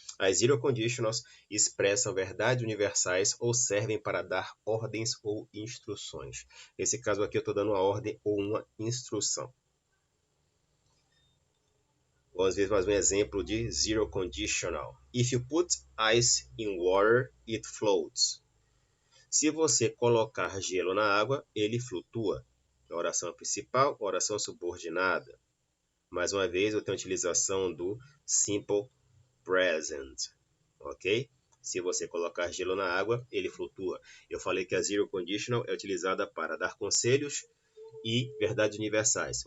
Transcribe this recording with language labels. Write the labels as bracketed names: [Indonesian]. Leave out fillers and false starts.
[Portuguese] As zero conditionals expressam verdades universais ou servem para dar ordens ou instruções. Nesse caso aqui eu estou dando uma ordem ou uma instrução. Vamos ver mais um exemplo de zero conditional. [English] If you put ice in water, it floats. [Portuguese] Se você colocar gelo na água, ele flutua. Oração principal, oração subordinada. Mais uma vez, eu tenho a utilização do simple present. Ok? Se você colocar gelo na água, ele flutua. Eu falei que a zero conditional é utilizada para dar conselhos e verdades universais.